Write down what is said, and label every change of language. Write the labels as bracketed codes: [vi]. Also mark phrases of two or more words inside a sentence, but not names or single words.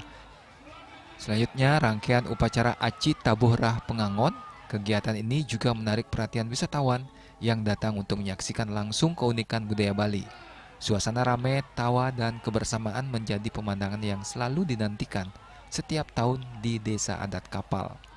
[id] Selanjutnya, rangkaian upacara Aci Taboh Rah Penganggon. Kegiatan ini juga menarik perhatian wisatawan yang datang untuk menyaksikan langsung keunikan budaya Bali. Suasana ramai, tawa, dan kebersamaan menjadi pemandangan yang selalu dinantikan setiap tahun di Desa Adat Kapal.